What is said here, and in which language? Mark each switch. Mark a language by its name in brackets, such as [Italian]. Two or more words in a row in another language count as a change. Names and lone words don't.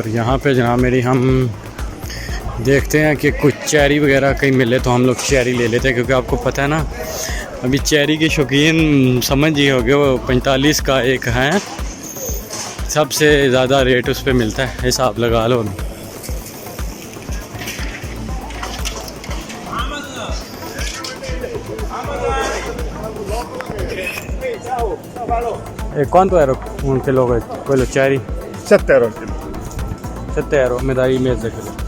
[Hindi] और यहाँ पे जनाब मेरी हम देखते हैं कि कुछ चेरी वगैरह कहीं मिले तो हम लोग चेरी ले लेते हैं, क्योंकि आपको पता है ना अभी चेरी के शौकीन समझ ही हो गए, वो 45 का एक है, सबसे ज़्यादा रेट उस पर मिलता है, हिसाब लगा लो। [Spanish] ¿Cuánto era un kilo de quello cherry? [Italian] 7 euro al chilo. 7 euro, mi dai mezzo chilo.